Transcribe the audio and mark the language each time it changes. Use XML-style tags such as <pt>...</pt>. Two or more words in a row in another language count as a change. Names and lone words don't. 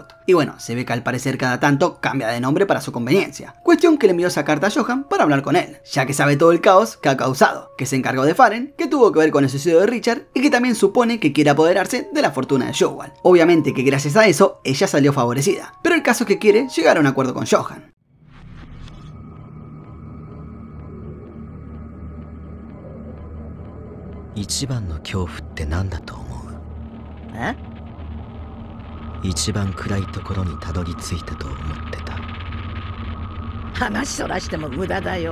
<es>Y bueno, se ve que al parecer cada tanto cambia de nombre para su conveniencia. Cuestión que le envió esa carta a Johan para hablar con él, ya que sabe todo el caos que ha causado, que se encargó de Faren, que tuvo que ver con el suicidio de Richard, y que también supone que quiere apoderarse de la fortuna de Sjowal. Obviamente que gracias a eso, ella salió favorecida, pero el caso es que quiere llegar a un acuerdo con Johan.</es> <ja>一番の恐怖って何だと思う？え？一番暗いところにたどり着いたと思ってた。話そらしても無駄だよ。</ja>